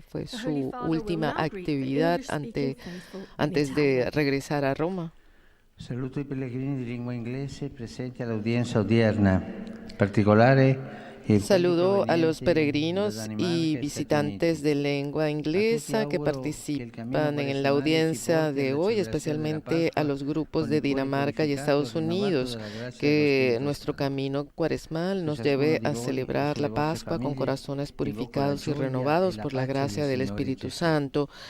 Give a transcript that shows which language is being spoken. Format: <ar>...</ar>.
<es>Fue su última actividad antes de regresar a Roma.</es> <it>Saluto i pellegrini di lingua inglese presenti all'udienza odierna, in particolare</it> <es>Saludo a los peregrinos y visitantes de lengua inglesa que participan en la audiencia de hoy, especialmente a los grupos de Dinamarca y Estados Unidos. Que nuestro camino cuaresmal nos lleve a celebrar la Pascua con corazones purificados y renovados por la gracia del Espíritu Santo.</es>